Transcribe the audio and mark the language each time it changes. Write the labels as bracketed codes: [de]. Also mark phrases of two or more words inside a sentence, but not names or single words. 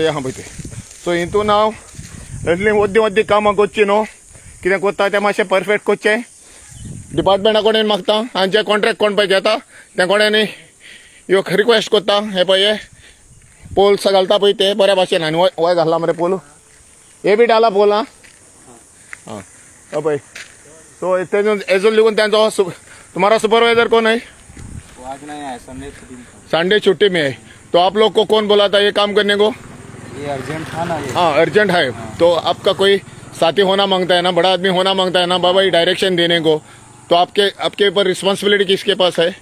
[kok] हे आहा पळय ते सो हितून हांव इतली वद्दी कामां करची न्हू कितें करता तें मातशें परफेक्ट करचें डिपार्टमेंटा कडेन मागता आनी जे कॉन्ट्रॅक्ट कोण पळय घेता त्या कडेन ह्यो रिक्वेस्ट करता हे पळय हे पोल्स घालता पळय ते बऱ्या भाशेन आनी वय घातला मरे पोल हे बी डाला पोल आं हो पळय सो हेजून लिगून तेंचो [hi] तुम्हारा सुपरवाइजर कौन है? आज नहीं है, संडे छुट्टी में है। तो आप लोग को कौन बोला था ये काम करने को? ये अर्जेंट था ना ये। हाँ अर्जेंट है। तो आपका कोई साथी होना मांगता है ना, बड़ा आदमी होना मांगता है ना बाबा ये डायरेक्शन देने को, तो आपके ऊपर रिस्पॉन्सिबिलिटी किसके पास है?